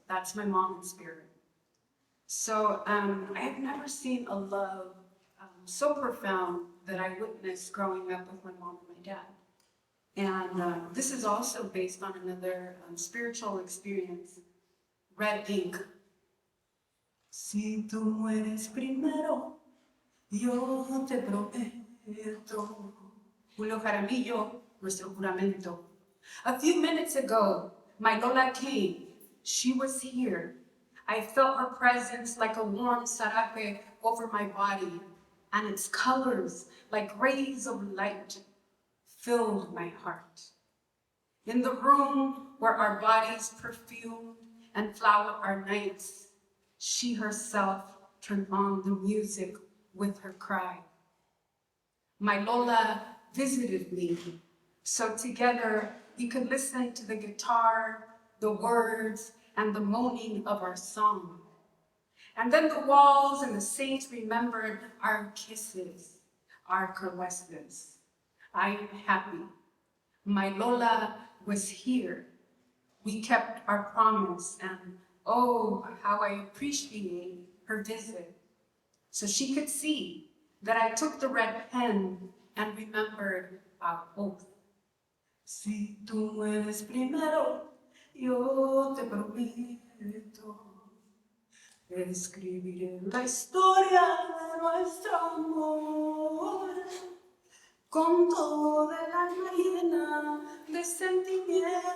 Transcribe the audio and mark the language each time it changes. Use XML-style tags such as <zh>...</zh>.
<en>That's my mom in spirit. So I have never seen a love so profound that I witnessed growing up with my mom and my dad. And this is also based on another spiritual experience, red ink.</en> <es>Si tú mueres primero, yo te prometo. Julio Jaramillo, nuestro juramento.</es> <en>A few minutes ago, my Lola came. She was here. I felt her presence like a warm sarape over my body, and its colors, like rays of light, filled my heart. In the room where our bodies perfumed and flowered our nights, she herself turned on the music with her cry. My Lola visited me, so together we could listen to the guitar, the words, and the moaning of our song. And then the walls and the saints remembered our kisses, our caresses. I am happy. My Lola was here. We kept our promise, and oh, how I appreciate her visit. So she could see that I took the red pen and remembered our oath.</en> <es>Si tú mueres primero, yo te prometo. Escribiré la historia de nuestro amor con todo el alma llena de sentimiento.</es>